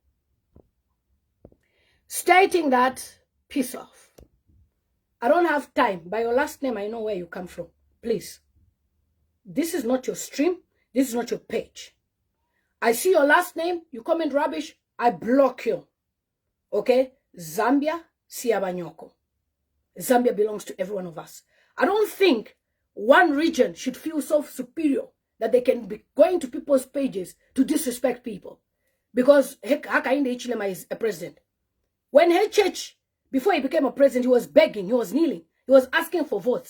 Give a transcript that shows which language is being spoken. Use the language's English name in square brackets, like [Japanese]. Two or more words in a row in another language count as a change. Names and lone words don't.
[English] Stating that, piss off. I don't have time. By your last name, I know where you come from. Please. This is not your stream. This is not your page. I see your last name. You comment rubbish. I block you. Okay? Zambia, Siabanyoko. Zambia belongs to every one of us. I don't think one region should feel so superior that they can be going to people's pages to disrespect people. Because Hakainde Hichilema is a president. When HH, before he became a president, he was begging, he was kneeling, he was asking for votes.